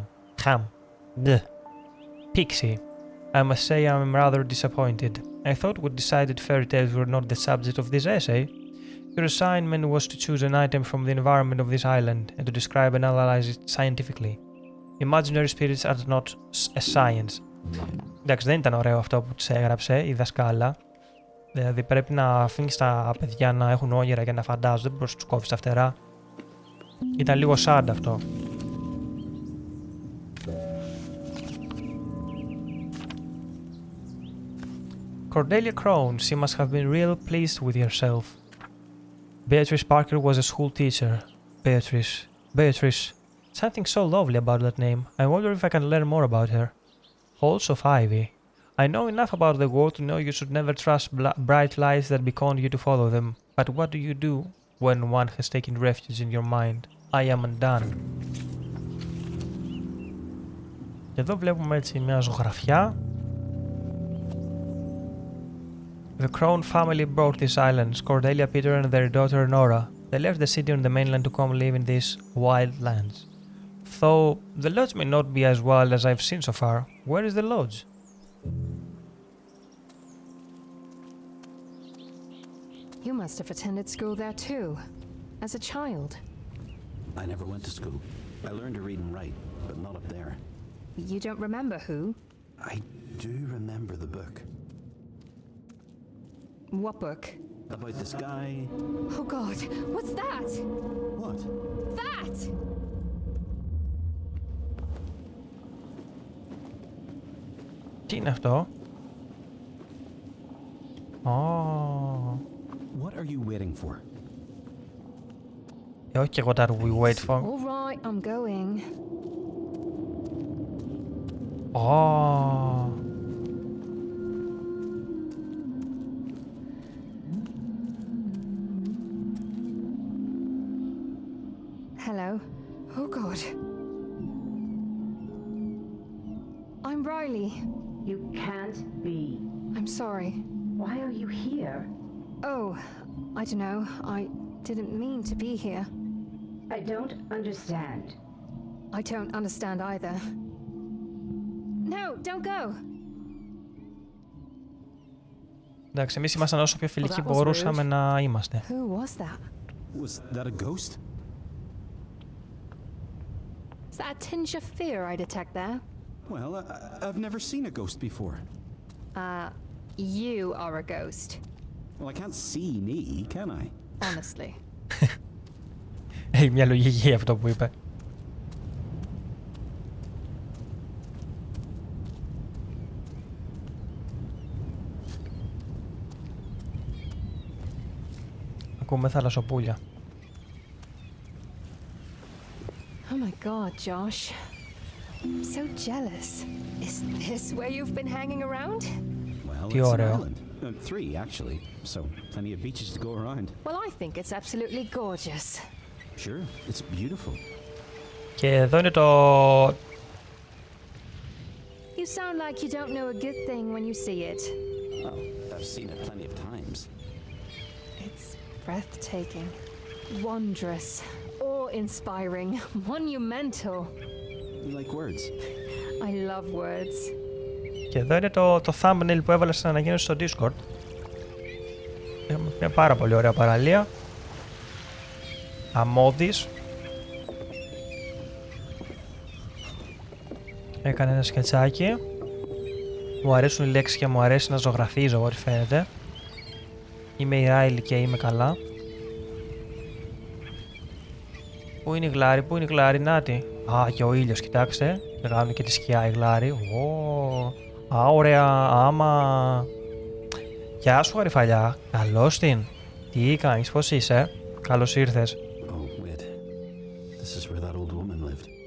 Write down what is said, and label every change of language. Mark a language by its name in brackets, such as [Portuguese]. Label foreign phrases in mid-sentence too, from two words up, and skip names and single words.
[English] Duh. Pixie. I must say I'm rather disappointed. I thought we decided fairy tales were not the subject of this essay. Your assignment was to choose an item from the environment of this island and to describe and analyze it scientifically. Imaginary spirits are not a science. [Greek] Εντάξει, δεν ήταν ωραίο αυτό που της έγραψε η δασκάλα. Δηλαδή πρέπει να αφήνεις τα παιδιά να έχουν όνειρα και να φαντάζονται, δεν μπορείς να τους κόβεις τα φτερά. Ήταν λίγο sad αυτό. [English] Cordelia Crone, she must have been real pleased with yourself. Beatrice Parker was a school teacher. Beatrice. Something so lovely about that name. I wonder if I can learn more about her. Halls of Ivy. I know enough about the world to know you should never trust bright lights that beckon you to follow them. But what do you do when one has taken refuge in your mind? I am undone. [Greek] Και εδώ βλέπουμε έτσι μια ζωγραφιά. [English] The Crone family bought these islands, Cordelia, Peter and their daughter Nora. They left the city on the mainland to come live in these wild lands. Though the lodge may not be as wild as I've seen so far. Where is the lodge? You must have attended school there too, as a child. I never went to school. I learned to read and write, but not up there. You don't remember who? I do remember the book. What book? About the sky. Oh God, what's that? What? That! [Greek] Τι είναι αυτό? [English] Oh. What are you waiting for? [Greek] Όχι και εγώ τα [English] we wait for. All right, I'm going. Oh. Hello. Oh God. I'm Riley. You can't be. I'm sorry. Why are you here? Oh, I don't know. I didn't mean to be here. I don't understand. I don't understand either. No, don't go. [Greek] Εντάξει, εμείς ήμασταν όσο πιο φιλικοί μπορούσαμε να είμαστε. [English] Who was that? Was that a ghost? Is that a tinge of fear I detect there? Well, I've never seen a ghost before. You are a ghost. Well, I can't see me, can I? Honestly. [Greek] Έχει μια λογική αυτό που είπε. Ακούμε θαλασσοπούλια. [English] Oh my God, Josh. I'm so jealous. Is this where you've been hanging around? Well, [Greek] Τι [English] it's an [Greek] ωραίο. [English] island. 3, actually. So, plenty of beaches to go around. Well, I think it's absolutely gorgeous. Sure, it's beautiful. [Greek] Και εδώ είναι το... [English] You sound like you don't know a good thing when you see it. Oh, I've seen it plenty of times. It's breathtaking, wondrous, awe-inspiring, monumental. You like words? I love words. [Greek] Και εδώ είναι το thumbnail που έβαλα στην ανακοίνωση στο Discord. Έχουμε μια πάρα πολύ ωραία παραλία. Αμμώδης. Έκανε ένα σκετσάκι. Μου αρέσουν οι λέξεις και μου αρέσει να ζωγραφίζω, ό,τι φαίνεται. Είμαι η Riley και είμαι καλά. Πού είναι η Γλάρη, πού είναι η Γλάρη, νάτι. Α, και ο ήλιος, κοιτάξτε. Κάνουν και τη σκιά η Γλάρη. Α, ωραία, άμα. Γεια σου, Γαριφαλιά. Καλώς την. Τι κάνεις, πώς είσαι. Καλώς ήρθες. [English] Oh, wait. This is where that old woman lived.